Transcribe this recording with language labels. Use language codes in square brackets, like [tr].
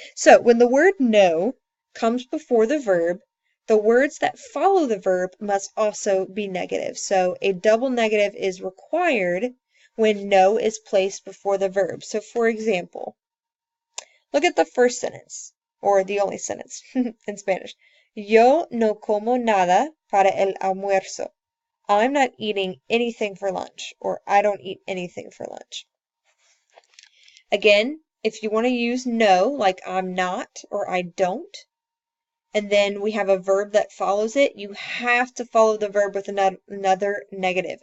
[en] So when the word no comes before the verb, the words that follow the verb must also be negative. So a double negative is required when no is placed before the verb. So for example, look at the first sentence, or the only sentence in Spanish. [es] Yo no como nada para el almuerzo. [en] I'm not eating anything for lunch, or I don't eat anything for lunch. Again, if you want to use no, like I'm not or I don't, and then we have a verb that follows it, you have to follow the verb with another negative.